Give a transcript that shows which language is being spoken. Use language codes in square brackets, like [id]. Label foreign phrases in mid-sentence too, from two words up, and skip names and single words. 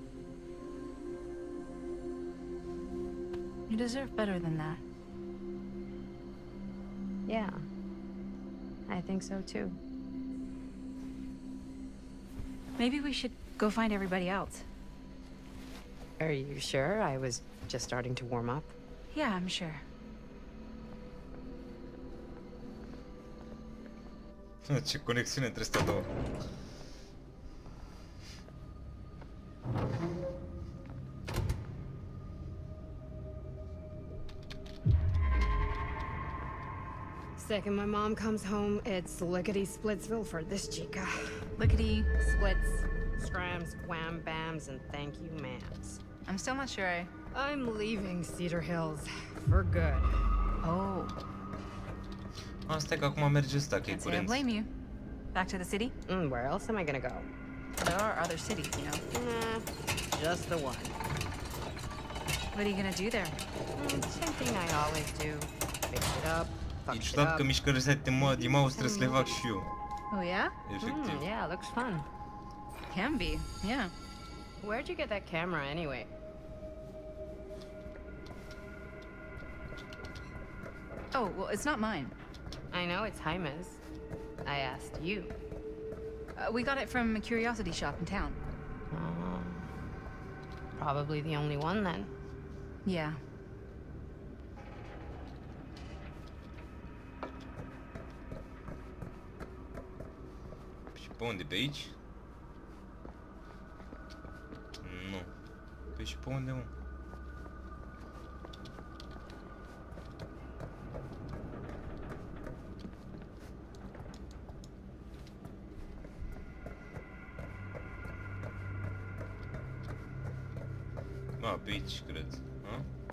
[en] You deserve better than that. Yeah. I think so too. Maybe we should go find everybody else. Are you sure? I was just starting to warm up. Yeah, I'm sure. [ro] Ce conexiune între astea două. [en] Second my mom comes home, it's lickety-splitsville for this chica. Lickety... Splits, scrams, wham bams, and thank you ma'ams. I'm still not sure I'm leaving Cedar Hills for good. Oh. [ro] Asta e că acum merge ăsta, că e [en] Can't say I [ro] curent. [en] blame you. Back to the city? Where else am I gonna go? There are other cities, you know. Nah, just the one. What are you gonna do there? Same thing I always do. Fix it up, [ro] E [en] fuck it [ro] ciudat [en] up. [ro] că mișcările astea din mouse trebuie să le fac și eu. [en] Oh, yeah? [ro] Efectiv. [en] Yeah, looks fun. Can be, yeah. Where'd you get that camera anyway? Oh, well, it's not mine. I know it's Jaime's. I asked you. We got it from a curiosity shop in town. Probably the only one then. Yeah. [ro] Și pe unde? Pe aici? Nu. Păi și pe unde, mă? A, pe aici, cred. A?